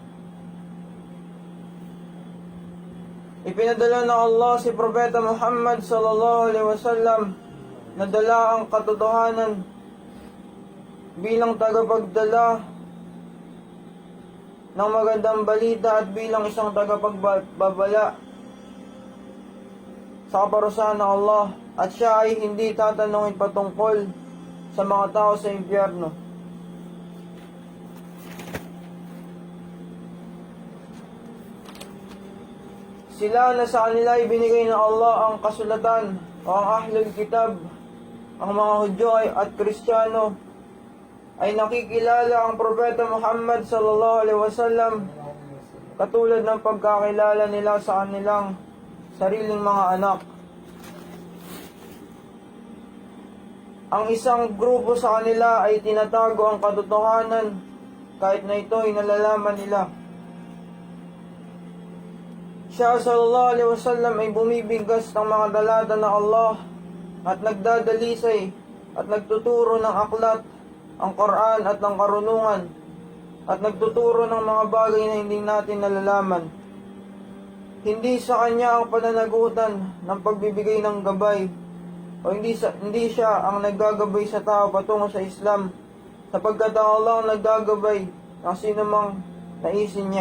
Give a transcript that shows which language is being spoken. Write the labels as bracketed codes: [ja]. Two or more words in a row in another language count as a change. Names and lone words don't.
[tl] Ipinadala ng Allah si Propeta Muhammad [ar] صلى الله عليه وسلم [tl] na dala ang katotohanan bilang tagapagdala ng magandang balita at bilang isang tagapagbabala sa kaparusahan ng Allah, at siya ay hindi tatanungin patungkol sa mga tao sa impyerno. Sila na sa kanila ibinigay ng Allah ang kasulatan, o ang [ar] أهل الكتاب, [tl] ang mga Hudyo at Kristiyano, ay nakikilala ang Propeta Muhammad [ar] صلى الله عليه وسلم [tl] katulad ng pagkakilala nila sa kanilang sariling mga anak. Ang isang grupo sa kanila ay tinatago ang katotohanan kahit na ito ay nalalaman nila. Siya [ar] صلى الله عليه وسلم [tl] ay bumibigkas ng mga dalada ng Allah at nagdadalisay at nagtuturo ng aklat, ang Quran at ng karunungan, at nagtuturo ng mga bagay na hindi natin nalalaman. Hindi sa kanya ang pananagutan ng pagbibigay ng gabay, o hindi siya ang naggagabay sa tao patungo sa Islam, sapagkat ang Allah ang naggagabay ng sino mang naisin niya.